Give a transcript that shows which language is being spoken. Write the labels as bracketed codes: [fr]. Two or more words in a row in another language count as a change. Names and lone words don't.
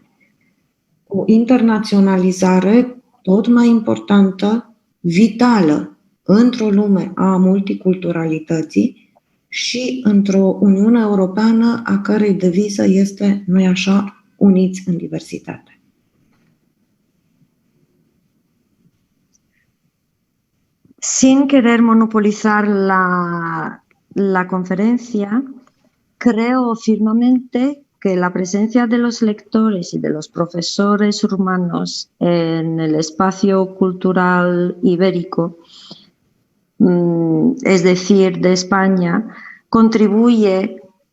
[ro] O internaționalizare tot mai importantă, vitală, într-o lume a multiculturalității și într-o Uniune Europeană a cărei deviză este, nu-i așa, uniți în diversitate. [es] Sin querer monopolizar la conferencia, creo firmemente que la presencia de los lectores y de los profesores rumanos en el espacio cultural ibérico, es decir, de España, contribuye